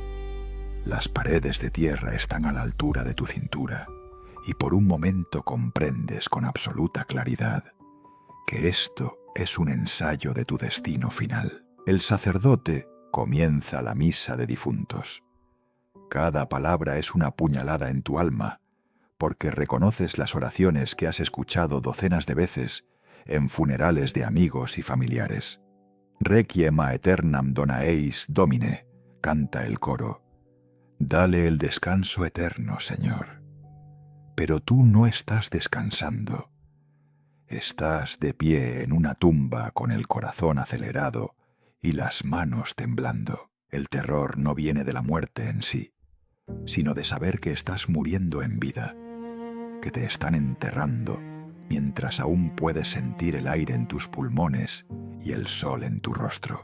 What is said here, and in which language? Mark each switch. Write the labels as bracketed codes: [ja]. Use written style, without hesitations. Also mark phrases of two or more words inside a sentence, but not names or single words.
[es] Las paredes de tierra están a la altura de tu cintura y por un momento comprendes con absoluta claridad que esto es un ensayo de tu destino final. El sacerdote comienza la misa de difuntos. Cada palabra es una puñalada en tu alma, porque reconoces las oraciones que has escuchado docenas de veces en funerales de amigos y familiares. [la] Requiem aeternam dona eis, Domine, [es] canta el coro. Dale el descanso eterno, Señor. Pero tú no estás descansando. Estás de pie en una tumba con el corazón acelerado y las manos temblando. El terror no viene de la muerte en sí, sino de saber que estás muriendo en vida, que te están enterrando mientras aún puedes sentir el aire en tus pulmones y el sol en tu rostro.